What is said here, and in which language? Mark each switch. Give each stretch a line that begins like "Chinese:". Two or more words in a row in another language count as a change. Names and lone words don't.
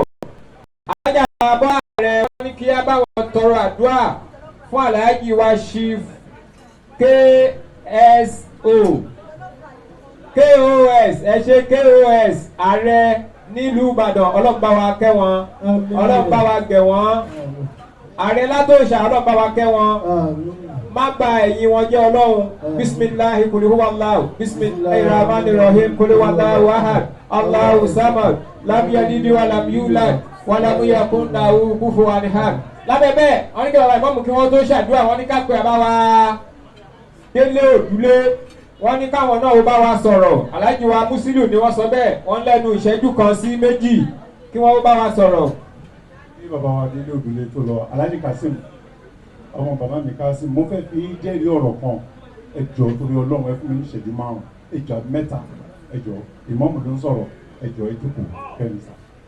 Yoruba: Àjà bàbá rẹ̀ wọ́n ní kí á bá wọn tọrọ àdúrà fún Alhaji wa Chief KSO KOS, ẹ ṣe KOS ààrẹ nílùú Ìbàdàn. Ọlọ́run bá wa kẹ́ wọn, Ọlọ́run bá wa gẹ̀ wọ́n. Ààrẹ látòṣà, Ọlọ́run bá wa kẹ́ wọn. má gba ẹ̀yìn wọn jẹ́ ọlọ́run
Arabic: بسم الله قل هو الله بسم الله الرحمن الرحيم قل هو الله أحد الله الصمد لم يلد ولم يولد ولم يكن له كفوا أحد.
Yoruba: lábẹ́ bẹ́ẹ̀ wọ́n ní kí bàbá ìmọ̀mù kí wọ́n tó ṣàdúrà wọ́n ní ká pé àbá wa délé òdúlé wọ́n ní káwọn náà ó bá wa sọ̀rọ̀ aláàjì wa Musiliu ni wọ́n sọ bẹ́ẹ̀ wọ́n lẹ́nu ìṣẹ́jú kan sí méjì kí wọ́n ó bá wa sọ̀rọ̀. bí bàbá wa délé òdúlé tó lọ Alhaji Kasim ọmọ bàbá mi Kasim mo fẹ́ fi jẹ́rìí ọ̀rọ̀ kan ẹ jọ̀ọ́ torí Ọlọ́run ẹ fún mi ní ìṣẹ́jú márùn-ún ẹ jọ̀ọ́ mẹ́ta ẹ jọ̀ọ́ ìmọ̀mù ló ń sọ̀rọ̀ ẹ jọ̀ọ́ ẹ jókòó kẹ́mi sà.